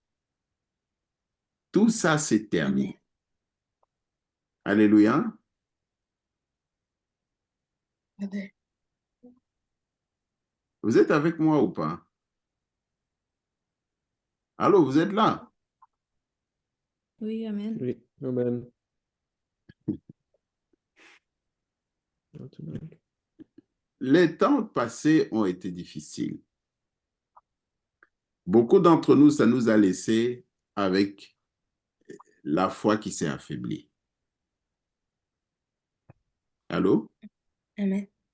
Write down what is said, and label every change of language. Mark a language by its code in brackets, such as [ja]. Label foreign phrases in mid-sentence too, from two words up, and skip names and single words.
[fr] Tout ça, c'est terminé. Alléluia. Amen. Vous êtes avec moi ou pas? Allô, vous êtes là? Oui, Amen. Oui, amen. Ja, te dank. Les temps passés ont été difficiles. Beaucoup d'entre nous, ça nous a laissé avec la foi qui s'est affaiblie. Allô? Amen.